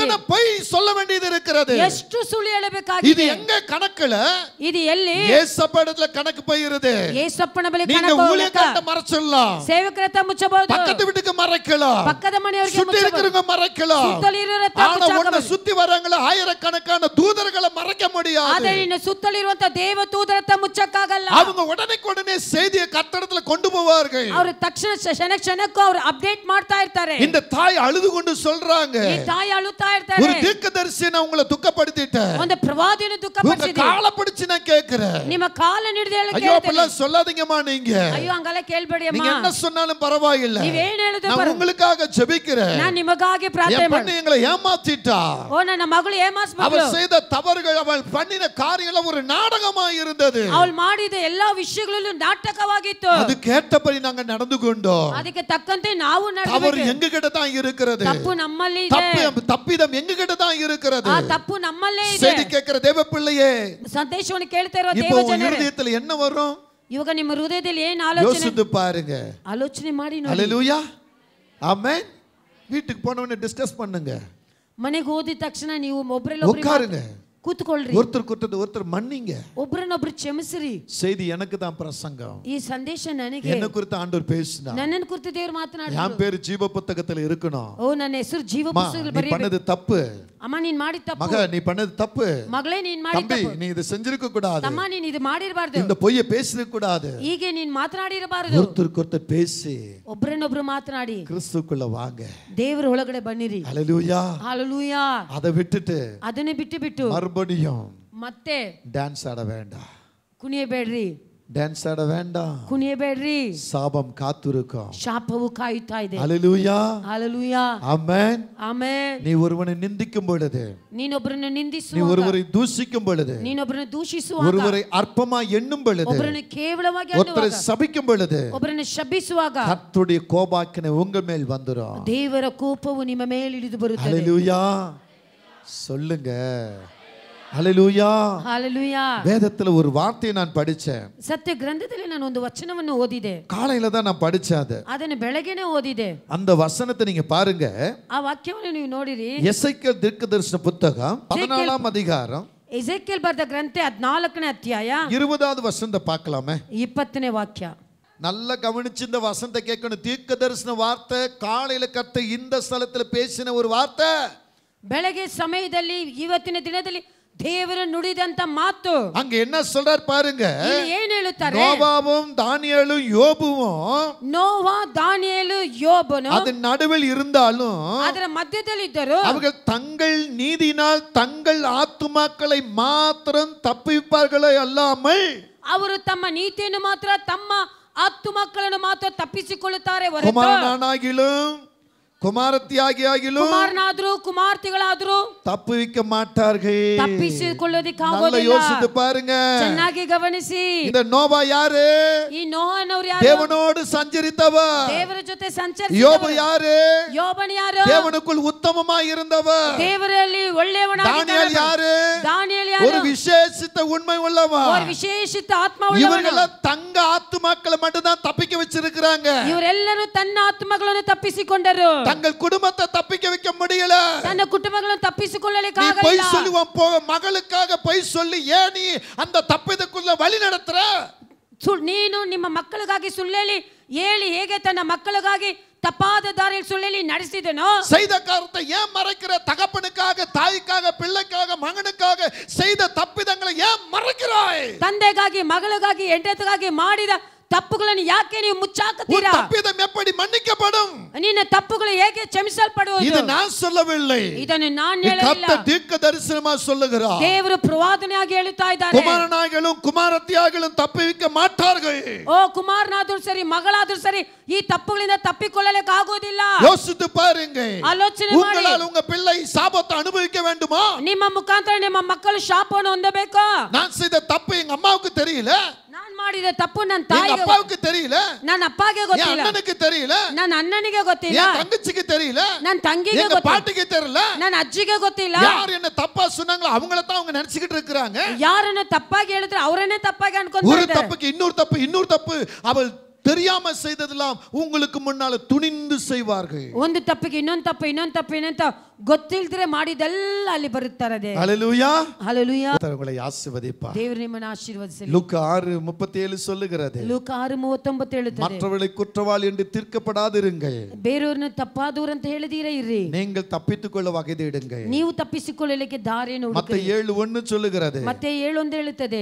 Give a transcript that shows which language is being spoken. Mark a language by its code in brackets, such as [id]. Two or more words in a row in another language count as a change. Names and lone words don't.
[ta] எத்தனை பொய் சொல்ல வேண்டியது இருக்கிறது. [kn] ಎಷ್ಟು ಸುಳ್ಳು [ta] இது [kn] ಹೇಳಬೇಕಾಗಿದೆ. [ta] எங்க கணக்குல? [kn] ಇದು ಎಲ್ಲಿ? [ta] ஏசப்படத்துல கணக்கு போயிருது. [kn] ಯೇಸಪ್ಪನ ಬಳಿ [ta] நீங்க [kn] ಕಣಕ [ta] ஊழியக்காரட்ட மறைச்சிடலாம், [kn] ಸೇವಕರ ಹತ್ರ ಮುಚ್ಚಬಹುದು, [ta] பக்கத்து வீட்டுக்கு மறைக்கலாம், [kn] ಪಕ್ಕದ ಮನೆಯವರಿಗೆ [ta] சுத்தி இருக்கிறவங்க மறைக்கலாம். [kn] ಸುತ್ತಲಿರುವ [ta] ஆனா உன்னை சுத்தி வரவங்கள ஆயிரக்கணக்கான தூதர்களை மறைக்க முடியாது. [kn] ಆದರೆ ನಿನ್ನ ಸುತ್ತಲಿರುವಂತ ದೇವ ದೂತರ ಹತ್ರ ಮುಚ್ಚಕ್ಕಾಗಲ್ಲ. [ta] அவங்க உடனே செய்தியை கர்த்தரிடத்துல கொண்டு போவார்கள். [kn] ಅವರು ತಕ್ಷಣ ಕ್ಷಣಕ್ಕೂ ಅವರು ಅಪ್ಡೇಟ್ ಮಾಡ್ತಾ ಇರ್ತಾರೆ. [ta] இந்த தாய் அழுது கொண்டு சொல்றாங்க, [kn] ಈ ತಾಯಿ ಅಳುತ್ತಾ [ta] ஒரு [kn] ಇರ್ತಾರೆ. [ta] தீர்க்கதரிசியை நான் உங்களை துக்கப்படுத்திட்டேன், [kn] ಒಂದು ಪ್ರವಾದಿಯನ್ನು [ta] உங்க [kn] ದುಃಖಪಡಿಸಿದೆ, [ta] காலை பிடிச்சு நான் கேக்குறேன். [kn] ನಿಮ್ಮ ಕಾಲನ್ನು ಹಿಡಿದು ಹೇಳಿ [ta] ஐயோ அப்படிலாம் சொல்லாதீங்கம்மா. நீங்க [kn] ಅಯ್ಯೋ ಹಂಗಲ್ಲ ಕೇಳ್ಬೇಡಿ ಅಮ್ಮ. [ta] நீங்க என்ன சொன்னாலும் பரவாயில்லை, [kn] ನೀವೇನ್ ಹೇಳಿದ್ರು [ta] நான் உங்களுக்காக ஜெபிக்கிறேன். [kn] ನಾನು ನಿಮಗಾಗಿ ಪ್ರಾರ್ಥನೆ [ta] என் பொண்ணு எங்களை ஏமாத்திட்டா. [kn] ಓ ನನ್ನ ಮಗಳು ಏಮಾಸ್ಬಿಟ್ಲು. [ta] அவள் செய்த தவறுகள், அவள் பண்ணின காரியங்கள் ஒரு நாடகமா இருந்தது. [kn] ಅವಳು ಮಾಡಿದ ಎಲ್ಲಾ ವಿಷಯಗಳಲ್ಲೂ ನಾಟಕವಾಗಿತ್ತು. [ta] அது கேட்டபடி நாங்க நடந்து கொண்டோம். [kn] ಅದಕ್ಕೆ ತಕ್ಕಂತೆ ನಾವು [ta] தவறு [kn] ನಡೆಯಬೇಕು. [ta] எங்க கிட்ட தான் இருக்கிறது. [kn] ತಪ್ಪು ನಮ್ಮಲ್ಲಿ ಇದೆ. [ta] தப்பிதம் எங்க கிட்ட தான் இருக்கிறது. [kn] ಆ ತಪ್ಪು ನಮ್ಮಲ್ಲೇ ಇದೆ. [ta] செய்தி கேட்கிற தேவ பிள்ளையே, [kn] ಸಂದೇಶವನ್ನು ಕೇಳ್ತಾ ಇರೋ [ta] இப்போ [kn] ದೇವ [ta] உங்க [kn] ಜನರೇ, [ta] இருதயத்துல என்ன வரும்? [kn] ಇವಾಗ ನಿಮ್ಮ ಹೃದಯದಲ್ಲಿ ಏನು ಆಲೋಚನೆ? [ta] யோசித்து பாருங்க. [kn] ಆಲೋಚನೆ ಮಾಡಿ ನೋಡಿ. [ta] ஹல்லேலூயா, ஆமென். வீட்டுக்கு போனவனே டிஸ்கஸ் பண்ணுங்க, [kn] ಮನೆಗೆ ಹೋದ ತಕ್ಷಣ ನೀವು ಒಬ್ಬರಲ್ಲೊಬ್ಬರು [ta] உட்காருங்க, [kn] ಕೂತ್ಕೊಳ್ರಿ, [ta] ஒருத்தர் கூட்டத்தை ஒருத்தர் மன்னிங்க. [kn] ಒಬ್ಬರನ್ನೊಬ್ರು ಕ್ಷಮಿಸಿರಿ. [ta] செய்தி எனக்கு தான் பிரசங்கம், [kn] ಈ ಸಂದೇಶ ನನಗೆ, [ta] என்ன குறித்து ஆண்டவர் பேசினா. [kn] ನನ್ನನ್ನು ಕುರಿತು ದೇವರು ಮಾತನಾಡಿದ್ರು. [ta] என் பேரு ஜீவ புத்தகத்துல இருக்கணும். [kn] ಓ ನನ್ನ ಹೆಸರು ಜೀವ ಪುಸ್ತಕದಲ್ಲಿ [ta] நீ [kn] ಬರೆಯಬೇಕು. [ta] பண்ணது தப்பு [kn] ಅಮ್ಮ ನೀನ್ ಮಾಡಿದ ತಪ್ಪು, [ta] மக, நீ பண்ணது தப்பு, [kn] ಮಗಳೇ ನೀನ್ ಮಾಡಿದ [ta] தம்பி [kn] ತಪ್ಪು, [ta] நீ இது செஞ்சிருக்க கூடாது, [kn] ತಮ್ಮ ನೀನ್ ಇದು ಮಾಡಿರಬಾರದು, [ta] இந்த பொய்யை பேசிருக்க கூடாது. [kn] ಹೀಗೆ ನೀನ್ ಮಾತನಾಡಿರಬಾರದು. [ta] ஒருத்தருக்கு ஒருத்தர் பேசி [kn] ಒಬ್ಬರನ್ನೊಬ್ರು ಮಾತನಾಡಿ [ta] கிறிஸ்துக்குள்ள வாங்க. [kn] ದೇವರ ಒಳಗಡೆ ಬನ್ನಿರಿ. [ta] ஹல்லேலூயா. [kn] ಹಾಲೆಲೂಯಾ. [ta] அதை விட்டுட்டு [kn] ಅದನ್ನೇ ಬಿಟ್ಟು [ta] மறுபடியும் [kn] ಮತ್ತೆ [ta] டான்ஸ் ஆட வேண்டாம், [kn] ಕುಣಿಯಬೇಡ್ರಿ, [ta] டான்ஸ் ஆட வேண்டாம். [kn] ಕುಣಿಯಬೇಡ್ರಿ. [ta] சாபம் காத்திருக்கும். [kn] ಶಾಪವು ಕಾಯುತ್ತಾ ಇದೆ. [ta] ஹல்லேலூயா, [kn] ಹಾಲೆಲೂಯಾ, [ta] ஆமென். [kn] ಆಮೆನ್. [ta] நீ ஒருவனை நிந்திக்கும் பொழுது, [kn] ನೀನೊಬ್ಬರನ್ನು [ta] நீ [kn] ನಿಂದಿಸುವಾಗ, [ta] ஒருவரை தூஷிக்கும் பொழுது, [kn] ನೀನೊಬ್ಬರನ್ನು ದೂಷಿಸುವಾಗ, [ta] ஒருவரை அற்பமா எண்ணும் பொழுது, [kn] ಒಬ್ಬರನ್ನು ಕೇವಲವಾಗಿ [ta] ஒருத்தரை [kn] ಅನ್ನುವಾಗ, [ta] சபிக்கும் பொழுது, [kn] ಒಬ್ಬರನ್ನು ಶಪಿಸುವಾಗ [ta] கர்த்தருடைய கோபாக்கினை உங்க மேல் வந்துரும். [kn] ದೇವರ ಕೋಪವು ನಿಮ್ಮ ಮೇಲೆ ಇಳಿದು ಬರುತ್ತದೆ. [ta] ஹல்லேலூயா சொல்லுங்க. ஹல்லேலூயா. [kn] ಹಾಲೆಲೂಯಾ. [ta] வேதத்துல ஒரு வார்த்தையை நான் படிச்சேன். [kn] ಸತ್ಯ ಗ್ರಂಥದಲ್ಲಿ ನಾನು ಒಂದು ವಚನವನ್ನು ಓದಿದೆ. [ta] காலையில தான் நான் படிச்சேன் அது. [kn] ಅದನ್ನು ಬೆಳಗ್ಗೆನೇ ಓದಿದೆ. [ta] அந்த வசனத்தை நீங்க பாருங்க. [kn] ಆ ವಾಕ್ಯವನ್ನು ನೀವು ನೋಡಿರಿ. [ta] எசேக்கியேல் தீர்க்கதரிசன புத்தகம் 14ஆம் அதிகாரம் [kn] ಎಸೆಕಿಯೇಲ್ ಬರೆದ ಗ್ರಂಥ 14ನೇ ಅಧ್ಯಾಯ [ta] 20வது வசனத்தை பார்க்கலாமே. [kn] 20ನೇ ವಾಕ್ಯ. [ta] நல்லா கவனிச்சு இந்த வசனத்தை கேட்கணும். தீர்க்கதரிசன வார்த்தை, காலையில கர்த்தர் இந்த ஸ்தலத்துல பேசின ஒரு வார்த்தை. [kn] ಬೆಳಗ್ಗೆ ಸಮಯದಲ್ಲಿ ಇವತ್ತಿನ ದಿನದಲ್ಲಿ ದೇವರು ನುಡಿದಂತ ಮಾತು. [ta] அங்க என்ன சொல்றார் பாருங்க. [kn] ಇಲ್ಲಿ ಏನು ಹೇಳುತ್ತಾರೆ? [ta] நோவாவும் தானியேலும் யோபுவும் [kn] ನೋವಾ ದಾನಿಯೇಲು ಯೋಬನು [ta] அதன் நடுவில் இருந்தாலும் [kn] ಅದರ ಮಧ್ಯದಲ್ಲಿ ಇದ್ದರು. [ta] அவர்கள் தங்கள் நீதியினால் தங்கள் ஆத்துமாக்களை மாத்திரம் தப்பிப்பார்களே அல்லாமல் [kn] ಅವರು ತಮ್ಮ ನೀತಿಯನ್ನು ಮಾತ್ರ ತಮ್ಮ ಆತ್ಮಗಳನ್ನು ಮಾತ್ರ ತಪ್ಪಿಸಿಕೊಳ್ಳುತ್ತಾರೆ ಹೊರತು [ta] குமாரனாகிலும் குமாரத்தியாகிலும் [kn] ಕುಮಾರನಾದರೂ ಕುಮಾರ್ತಿಗಳಾದರೂ [ta] தப்பிக்க மாட்டார்கள். [kn] ತಪ್ಪಿಸಿಕೊಳ್ಳೋದಿಕ್ಕಾಗೋದಿಲ್ಲ. [ta] யோசித்து பாருங்க. [kn] ಚೆನ್ನಾಗಿ ಗಮನಿಸಿ. [ta] இந்த நோவா யாரு? [kn] ಈ ನೋಹನವರು ಯಾರು? [ta] தேவனோடு சஞ்சரித்தவர். [kn] ದೇವರ ಜೊತೆ ಸಂಚರಿಸಿದವರು. [ta] யோபு யாரு? [kn] ಯೋಬನು ಯಾರು? [ta] தேவனுக்குள் உத்தமமாய் இருந்தவர். [kn] ದೇವರಲ್ಲಿ ಒಳ್ಳೆಯವನಾಗಿದ್ದವನು. [ta] தானியேல் யாரு? [kn] ದಾನಿಯೇಲ್ ಯಾರು? [ta] ஒரு விசேஷித்த உண்மை உள்ளவன். ஒரு விசேஷித்த ಆತ್ಮ உள்ளವನು. இவர்கள தங்க ஆத்துமாக்களை மட்டும் தான் தப்பிக்க வச்சிருக்காங்க. [kn] ಇವರೆಲ್ಲರೂ ತನ್ನ ಆತ್ಮಗಳನ್ನು ತಪ್ಪಿಸಿಕೊಂಡರು. [ta] தங்கள் குடும்பத்தை தப்பிக்க வைக்க முடியல. [kn] ತನ್ನ ಕುಟುಂಬಗಳನ್ನು ತಪ್ಪಿಸಿಕೊಳ್ಳಲಿಕ್ಕೆ [ta] நீ [kn] ಆಗಲಿಲ್ಲ. [ta] பொய் சொல்லுவான் மகளுக்காக பொய் சொல்லி ஏன் நீ அந்த தப்பிதக்குள்ள வழி நடத்துற? [kn] ನೀನು ನಿಮ್ಮ ಮಕ್ಕಳಿಗಾಗಿ ಸುಳ್ಳೇಳಿ ಹೇಳಿ ಹೇಗೆ ತನ್ನ ಮಕ್ಕಳಿಗಾಗಿ ತಪ್ಪಾದ ದಾರಿಯಲ್ಲಿ ಸುಳ್ಳೇಳಿ ನಡೆಸಿದನೋ? [ta] செய்த காரியத்தை ஏன் மறைக்கிற? தகப்பனுக்காக, தாய்க்காக, பிள்ளைக்காக, மகனுக்காக செய்த தப்பிதங்களை ஏன் மறைக்கிறாய்? [kn] ತಂದೆಗಾಗಿ, ಮಗಳಿಗಾಗಿ, ಹೆಂಡತಿಗಾಗಿ ಮಾಡಿದ ತಪ್ಪುಗಳನ್ನು ಯಾಕೆ ನೀವು ಮುಚ್ಚಾಕುತ್ತೀರಾ? [ta] தப்பிதம் எப்படி மன்னிக்கப்படும்? [kn] ನಿನ್ನ ತಪ್ಪುಗಳು ಹೇಗೆ ಕ್ಷಮಿಸಲ್ಪಡುವುದು? [ta] இது நான் சொல்லவில்லை. [kn] ಇದನ್ನು ನಾನು ಹೇಳಲಿಲ್ಲ. [ta] கர்த்தர் தீர்க்க தரிசனமா சொல்லுகிறார். [kn] ದೇವರು ಪ್ರವಾದನೆಯಾಗಿ ಹೇಳುತ್ತಾ ಇದ್ದಾರೆ. [ta] குமாரனாகிலும் குமாரத்தியாகிலும் தப்பிக்க மாட்டார்கள். [kn] ಓ ಕುಮಾರನಾದರೂ ಸರಿ, ಮಗಳಾದರೂ ಸರಿ, ಈ ತಪ್ಪುಗಳಿಂದ ತಪ್ಪಿಕೊಳ್ಳಲಿಕ್ಕೆ ಆಗೋದಿಲ್ಲ. [ta] யோசித்து பாருங்க. [kn] ಆಲೋಚನೆ ಮಾಡಿ. [ta] உங்களால் உங்க பிள்ளை சாபத்தை அனுபவிக்க வேண்டுமா? [kn] ನಿಮ್ಮ ಮುಖಾಂತರ ನಿಮ್ಮ ಮಕ್ಕಳು ಶಾಪವನ್ನು ಹೊಂದಬೇಕು. [ta] நான் செய்த தப்பு எங்க அம்மாவுக்கு தெரியல. [kn] ನಾನು ಮಾಡಿದ ತಪ್ಪು ನನ್ನ [ta] எங்க [kn] ತಾಯಿಗೆ, [ta] அப்பாவுக்கு தெரியல. [kn] ನನ್ನ ಅಪ್ಪಗೆ [ta] என் [kn] ಗೊತ್ತಿಲ್ಲ, [ta] அண்ணனுக்கு தெரியல. [kn] ನನ್ನ ಅಣ್ಣನಿಗೆ ಗೊತ್ತಿಲ್ಲ, [ta] என் தங்கச்சிக்கு தெரியல. [kn] ನನ್ನ ತಂಗಿಗೆ [ta] எங்க [kn] ಗೊತ್ತಿಲ್ಲ, [ta] பாட்டிக்கு தெரியல. [kn] ನನ್ನ ಅಜ್ಜಿಗೆ ಗೊತ್ತಿಲ್ಲ. [ta] யார் என்ன தப்பா சொன்னாங்களோ அவங்கள தான் அவங்க நினைச்சிட்டு இருக்காங்க. [kn] ಯಾರನ್ನು ತಪ್ಪಾಗಿ ಹೇಳಿದ್ರೆ ಅವರನ್ನೇ ತಪ್ಪಾಗಿ [ta] ஒரு [kn] ಅನ್ಕೊಂತಾರೆ. [ta] தப்புக்கு இன்னொரு தப்பு அவள் தெரியாம செய்ததெல்லாம் உங்களுக்கு முன்னால துணிந்து செய்வார்கள். [kn] ಒಂದು ತಪ್ಪಿಗೆ ಇನ್ನೊಂದು ತಪ್ಪು ಏನಂತ ಗೊತ್ತಿಲ್ದ್ರೆ ಮಾಡಿದೆಲ್ಲ ಅಲ್ಲಿ ಬರುತ್ತದೆ. [ta] ஹல்லேலூயா. [kn] ಹಲ್ಲೆಲೂಯಾ. [ta] உங்களை ஆசீர்வதிப்பார். [kn] ದೇವರು ನಿಮ್ಮನ್ನು ಆಶೀರ್ವದಿಸಲಿ. [ta] லூக்கா 6:37 சொல்லுகிறது. [kn] ಲೂಕ 6:39 ಹೇಳುತ್ತದೆ, [ta] மற்றவர்களை குற்றவாளி என்று தீர்க்கப்படாதிருங்கள். [kn] ಬೇರೆಯವರನ್ನ ತಪ್ಪಾದವರು ಅಂತ ಹೇಳಿದೀರಾ ಇರ್ರಿ, [ta] நீங்கள் தப்பித்துக் கொள்ள வகை தேடுங்கள். [kn] ನೀವು ತಪ್ಪಿಸಿಕೊಳ್ಳಲಿಕ್ಕೆ ದಾರಿಯನ್ನು ಹುಡುಕಿರಿ. [ta] மத்தேயு 7:1 சொல்லுகிறது. [kn] ಮತ್ತೆ 7:1 ಹೇಳುತ್ತದೆ.